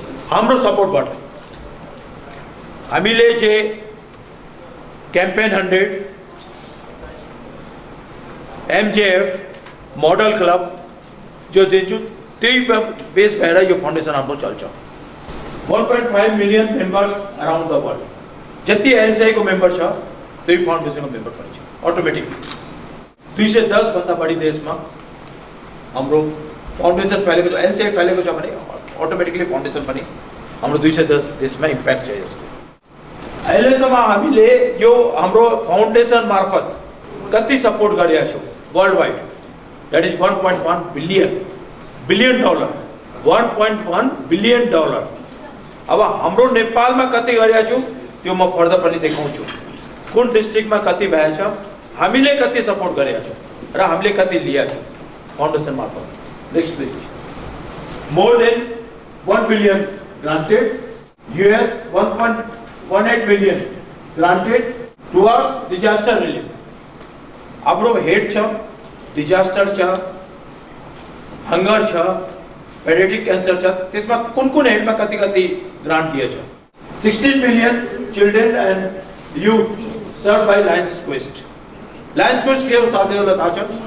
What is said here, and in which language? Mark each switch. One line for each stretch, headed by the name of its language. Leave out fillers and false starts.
Nepali: हाम्रो सपोर्टबाट। हामीले जे क्याम्पेन 100, MJF, मोडल क्लब जो दिन्छु, त्यही बेस भएर यो फाउन्डेसन हाम्रो चल्छ।
English: 1.5 million members around the world.
Nepali: जति LCI को मेम्बर छ त्यही फाउन्डेसनको मेम्बर पनि छ अटोमेटिकली। 210 भन्दा बढी देशमा हाम्रो फाउन्डेसन फैलेको छ। LCI फैलेको छ भने अटोमेटिकली फाउन्डेसन पनि हाम्रो 210 देशमा इम्प्याक्ट छ यसको। अहिलेसम्म हामीले यो हाम्रो फाउन्डेसन मार्फत कति सपोर्ट गरेका छौँ world wide?
English: That is $1.1 billion dollar. 1.1 billion dollar.
Nepali: अब हाम्रो नेपालमा कति गरेका छौँ त्यो म फर्दर पनि देखाउँछु। कुन डिस्ट्रिक्टमा कति भएछ, हामीले कति सपोर्ट गरेका छौँ र हामीले कति लिया छौँ फाउन्डेसन मार्फत.
English: Next please. More than 1 billion granted, US 1.18 million granted towards disaster relief.
Nepali: हाम्रो हेड छ, डिजास्टर छ, हंगर छ, पेडियाट्रिक कैंसर छ, त्यसमा कुन हेडमा कति ग्रान्ट दिएछ.
English: 16 million children and youth served by Lions Quest.
Nepali: Lions Quest के हो साथीहरुलाई थाहा छ?